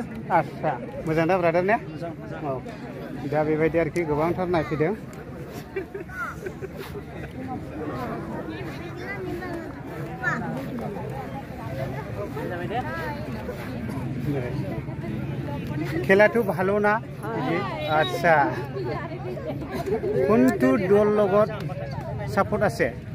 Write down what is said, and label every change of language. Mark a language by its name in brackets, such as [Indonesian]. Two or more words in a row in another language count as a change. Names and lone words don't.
[Bodo] आच्छा मोजां दा ब्रादार ने औ दा बेबायदि आरोखि गोबांथार नायफैदों खेलाটো [Assamese] ভালো না আচ্ছা কোনটো দল লগত সাপোর্ট আছে